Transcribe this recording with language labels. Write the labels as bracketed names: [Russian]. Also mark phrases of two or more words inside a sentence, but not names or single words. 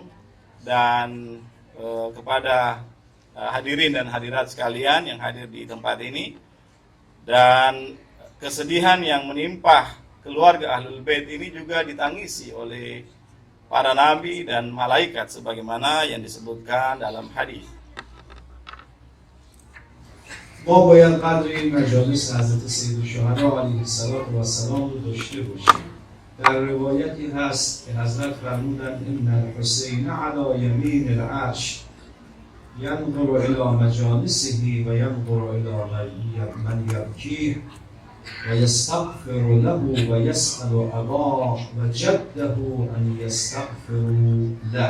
[Indonesian] dan kepada hadirin dan hadirat sekalian yang hadir di tempat ini, dan kesedihan yang menimpa keluarga Ahlul Bait ini juga ditangisi oleh para nabi dan malaikat sebagaimana yang disebutkan dalam hadis. [Persian] ما باید قدر این مجالس حضرت سید الشهدا [Arabic] علیه السلام [Persian] رو داشته باشیم. در روایتی هست که حضرت فرمودند [Arabic] ان الحسین علی یمین العرش ینظر الی مجالسه و ینظر الی من یبکیه و یستغفر له و یسأل اباه و جده ان یستغفروا له.